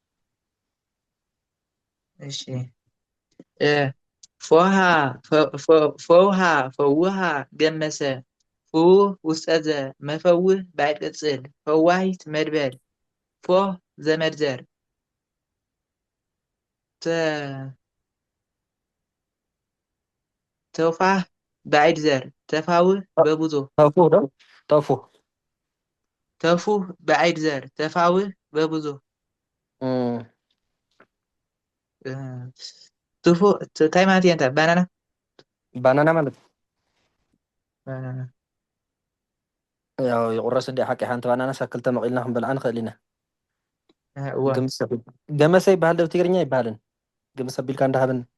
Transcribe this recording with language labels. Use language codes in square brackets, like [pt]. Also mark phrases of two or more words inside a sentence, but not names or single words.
[gez] እሺ ፎውሃ ፈውሃ ገመሰ ፍውህ ውስጠዘ መፈውህ ባዕድ ቅጽል ፈዋሂት መድበል ፎህ ዘመድዘር ተውፋህ ባዕድ ዘር ተፋውህ በብዙ ተፉህ ባዕድ ዘር ተፋውህ በብዙ [ti] ታይ ማለት እየ ባናና ማለት ያው የቁረስ እንደ ሓቂ ሓንቲ ባናና ሰክልተ መቂልና ክንበልዓ ንኽእል ኢና እዋ ገመሰ ይበሃል ዶ ትግርኛ ይበሃልን ገመሰ ኣቢልካ እንዳሃብን